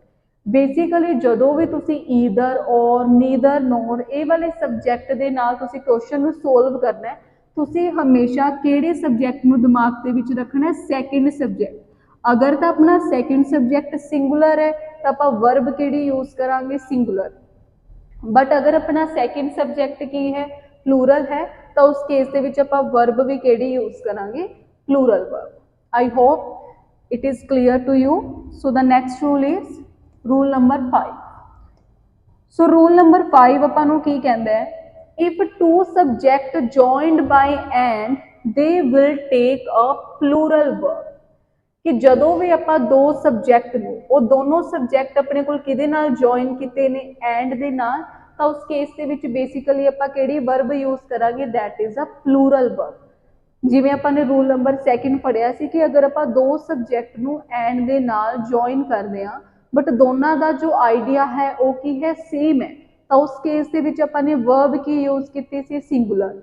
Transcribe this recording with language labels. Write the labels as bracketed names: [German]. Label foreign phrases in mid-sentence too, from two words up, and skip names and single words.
[Punjabi] ਬੇਸਿਕਲੀ ਜਦੋਂ ਭੀ ਤੁਸੀ [English] either or neither nor [Punjabi] ਯੇ ਵਾਲੇ ਸਬਜੈਕਟ ਕੇ ਨਾਲ ਤੁਸੀ ਕੁਐਸਚਨ ਨੂੰ ਸੋਲਵ ਕਰਨਾ ਹੈ, ਤੁਸੀ ਹਮੇਸ਼ਾ ਕਿਹੜੇ ਸਬਜੈਕਟ ਨੂੰ ਦਿਮਾਗ ਦੇ ਵਿਚ ਰਖਣਾ ਹੈ, [English] second subject. [Punjabi] ਅਗਰ ਤੋ ਅਪਣਾ [English] second subject singular [Punjabi] ਹੈ ਤੋ ਆਪਾਂ ਵਰਬ ਕਿਹੜੀ ਯੂਜ਼ ਕਰਾਂਗੇ, ਸਿੰਗੂਲਰ। ਬਟ ਅਗਰ ਅਪਣਾ [English] second subject [Punjabi] ਕੀ ਹੈ, ਪਲੂਰਲ ਹੈ, ਤੋ ਉਸ ਕੇਸ ਦੇ ਵਿਚ ਆਪਾਂ ਵਰਬ ਭੀ ਕਿਹੜੀ ਯੂਜ਼ ਕਰਾਂਗੇ, [English] plural verb. I hope it is clear to you. So the next rule is rule number 5. [Punjabi] ਸੋ [English] rule number [Punjabi] 5 ਆਪਾਂ ਨੂੰ ਕੀ ਕਹਿੰਦਾ ਹੈ, [English] if two subject joined by and they will take a plural verb, [Punjabi] ਕਿ ਜਦੋਂ ਵੀ ਆਪਾਂ ਦੋ ਸਬਜੈਕਟ ਨੂੰ, ਉਹ ਦੋਨੋਂ ਸਬਜੈਕਟ ਆਪਣੇ ਕੋਲ ਕਿਹਦੇ ਨਾਲ ਜੁਆਇਨ ਕੀਤੇ ਨੇ, ਐਂਡ ਦੇ ਨਾਲ, ਤਾਂ ਉਸ ਕੇਸ ਦੇ ਵਿੱਚ ਬੇਸਿਕਲੀ ਆਪਾਂ ਕਿਹੜੀ [English] verb use [Punjabi] ਕਰਾਂਗੇ, [English] that is a plural verb. [Punjabi] ਜਿਵੇਂ ਆਪਾਂ ਨੇ [English] rule number [Punjabi] 2 ਪੜਿਆ ਸੀ ਕਿ ਅਗਰ ਆਪਾਂ ਦੋ ਸਬਜੈਕਟ ਨੂੰ ਐਂਡ ਦੇ ਨਾਲ ਜੁਆਇਨ ਕਰਦੇ ਹਾਂ ਬਟ ਦੋਨਾਂ ਦਾ ਜੋ ਆਈਡੀਆ ਹੈ ਉਹ ਕੀ ਹੈ, ਸੇਮ ਹੈ, ਤਾਂ ਉਸ ਕੇਸ ਦੇ ਵਿੱਚ ਆਪਾਂ ਨੇ ਵਰਬ ਕੀ ਯੂਜ਼ ਕੀਤੀ ਸੀ, ਸਿੰਗੂਲਰ।